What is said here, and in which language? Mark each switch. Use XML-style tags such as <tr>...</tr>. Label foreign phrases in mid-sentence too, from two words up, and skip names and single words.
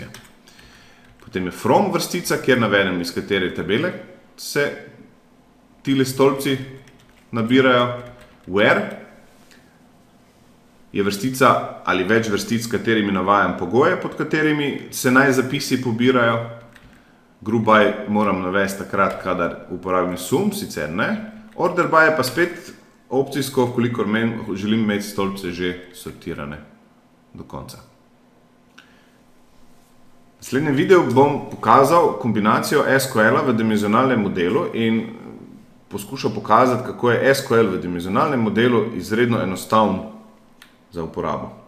<sl>Potem je from vrstica, kjer navedem, iz katere tabele se tile stolpci nabirajo. Where je vrstica ali več vrstic, s katerimi navajam pogoje, pod katerimi se naj zapisi pobirajo.</sl> <en>Group by</en> <sl>moram navesti takrat, kadar uporabim sum, sicer ne.</sl> <en>Order by</en> <sl>je pa spet opcijsko, kolikor želim imeti stolpce že sortirane do konca. V naslednjem videu bom pokazal kombinacijo SQL-a v dimenzionalnem modelu in poskušal pokazati, kako je SQL v dimenzionalnem modelu izredno enostaven za uporabo.</sl>